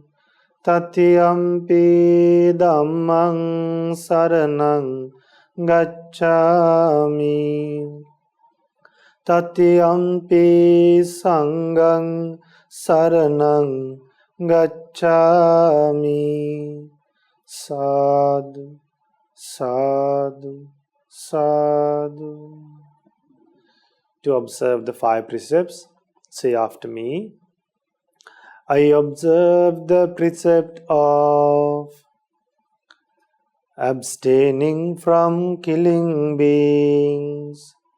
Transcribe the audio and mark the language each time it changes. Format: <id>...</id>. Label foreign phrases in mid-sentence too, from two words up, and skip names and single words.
<pi>Tatiyampi dhammaṃ saraṇaṃ gacchāmi. Tatiyampi saṅgaṃ saraṇaṃ gacchāmi. Sadhu, sadhu, sadhu.</pi> <en>To observe the 5 precepts, say after me. I observe the precept of abstaining from killing beings.</en>